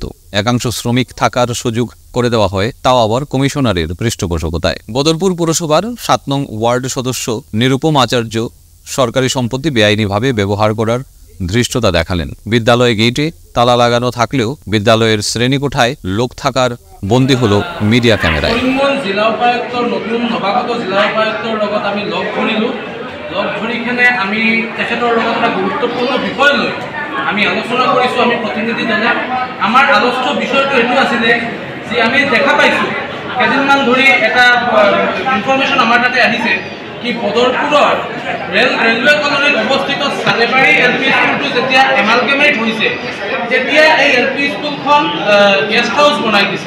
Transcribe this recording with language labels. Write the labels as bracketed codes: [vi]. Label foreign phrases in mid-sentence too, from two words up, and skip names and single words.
[bn] একাংশ শ্রমিক থাকার সুযোগ করে দেওয়া হয়, তাও আবার কমিশনারের পৃষ্ঠপোষকতায়। বদরপুর পুরসভার 7 নং ওয়ার্ড সদস্য নিরুপম আচার্য সরকারি সম্পত্তি বেআইনিভাবে ব্যবহার করার ধৃষ্টতা দেখালেন। বিদ্যালয়ে গেটে তালা লাগানো থাকলেও বিদ্যালয়ের শ্রেণীকোঠায় লোক থাকার বন্দী হলো মিডিয়া ক্যামেরায়। [as] জিলা উপায়ুক্তর নতুন নৱাগত জিলা উপায়ুক্তর লগত আমি লগ ধরিলো। লগ ধরিখনে আমি তেখেতৰ লগত এটা গুৰুত্বপূৰ্ণ বিষয় লৈ আমি আলোচনা কৰিছোঁ। আমি প্ৰতিনিধি দলে আমাৰ আলোচ্য বিষয়টো এইটো আছিলে যে আমি দেখা পাইছোঁ কেইদিনমান ধৰি এটা ইনফৰমেশ্যন আমাৰ তাতে আহিছে কি বদৰপুৰৰ ৰেলৱে কলনীত অৱস্থিত ছালেবাৰী LP স্কুলটো যেতিয়া এমালগেমেট হৈছে তেতিয়া এই LP স্কুলখন [en] guest house [as] বনাই দিছে।